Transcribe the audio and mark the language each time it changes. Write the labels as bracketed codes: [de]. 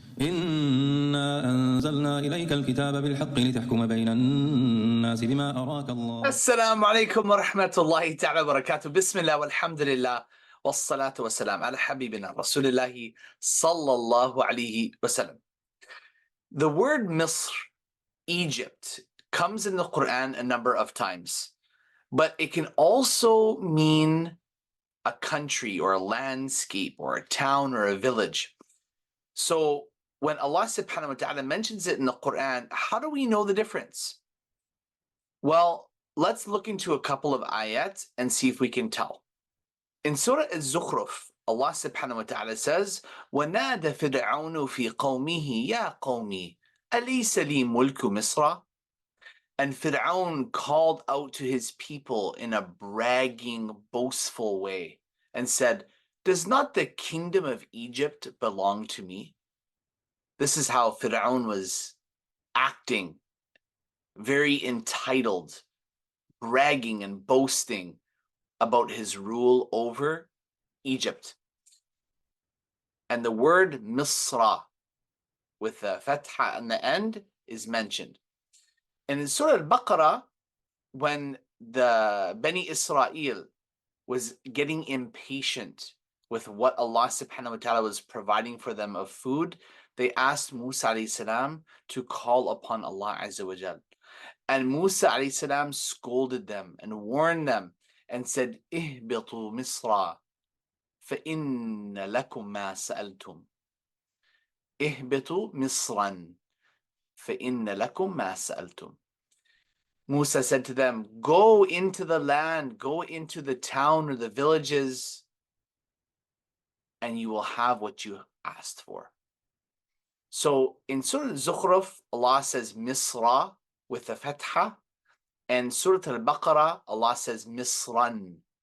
[ar] إنا أنزلنا إليك الكتاب بالحق لتحكم بين الناس بما أراك الله. السلام عليكم ورحمة الله تعالى وبركاته. بسم الله والحمد لله والصلاة والسلام على حبيبنا رسول الله صلى الله عليه وسلم. [en] The word Misr, Egypt, comes in the Quran a number of times, but it can also mean a country or a landscape or a town or a village. So when Allah subhanahu wa ta'ala mentions it in the Quran, how do we know the difference? Well, let's look into a couple of ayat and see if we can tell. In Surah Al-Zukhruf, Allah subhanahu wa ta'ala says, [ar] وَنَادَ فِرْعَوْنُ فِي قَوْمِهِ يَا قَوْمِ أَلَيْسَ لِي مُلْكُ مِصْرَ. [en] And Fir'aun called out to his people in a bragging, boastful way and said, does not the kingdom of Egypt belong to me? This is how Fir'aun was acting, very entitled, bragging and boasting about his rule over Egypt. And the word Misra with the fatha on the end is mentioned. And in Surah Al-Baqarah, when the Bani Israel was getting impatient with what Allah subhanahu wa ta'ala was providing for them of food, they asked Musa alayhi salam to call upon Allah azza wa jal. And Musa alayhi salam scolded them and warned them and said, [ar] اهبطوا مصر فإن لكم ما سألتم. اهبطوا مصرا فإن لكم ما سألتم. [en] Musa said to them, go into the land, go into the town or the villages, and you will have what you asked for. So in Surah Al-Zukhruf, Allah says Misra with a fatha, and Surah Al-Baqarah, Allah says Misran.